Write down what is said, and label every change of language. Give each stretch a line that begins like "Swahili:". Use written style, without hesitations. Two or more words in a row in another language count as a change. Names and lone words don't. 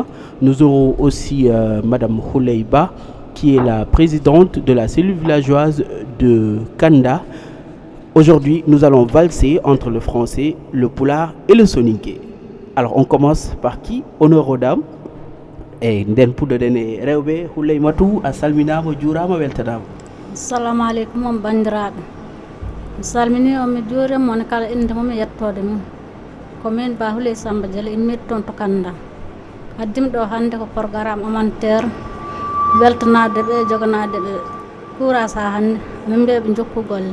French: Nous aurons aussi Madame Houleyba qui est la présidente de la cellule villageoise de Kanda. Aujourd'hui, nous allons valser entre le français, le pulaar et le soninké. Alors, on commence par qui? Honneur aux dames.
Fula: Et nden puɗɗo ɗen e rewɓe Houleymatou a salminama juurama weltanama.
Arabic: Assalamu aleykum
Fula: on bandiraɓe. Mi salmini on mi juurima on kala inde mum e yettode mum. Ko min Ba Houley Samba Diallo immiti toon to Kanda. Haddimi ɗo hannde ko programme amantere weltanade ɓe joganade ɓe courage ha hannde min mbiya ɓe jokku golle.